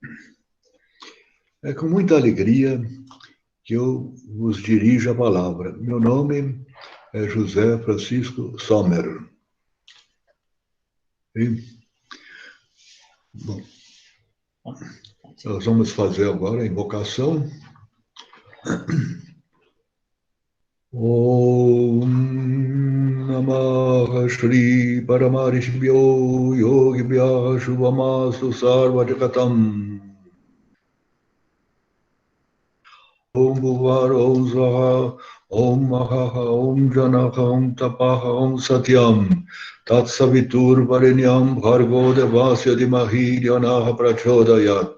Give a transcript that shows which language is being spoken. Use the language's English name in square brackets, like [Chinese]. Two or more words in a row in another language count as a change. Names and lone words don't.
[Portuguese] É com muita alegria que eu vos dirijo a palavra. Meu nome é José Francisco Sommer. Bom, nós vamos fazer agora a invocação. [Sanskrit] ॐ नमः श्री परमऋषिभ्यो योगिभ्यः शुभमस्तु सर्वजगताम्. ॐ भुवः ॐ स्वाहा ॐ महः ॐ जनः ॐ तपः ॐ सत्यम् तत्सवितुर्वरेण्यं भर्गो देवस्य धीमहि धियो नः प्रचोदयात्.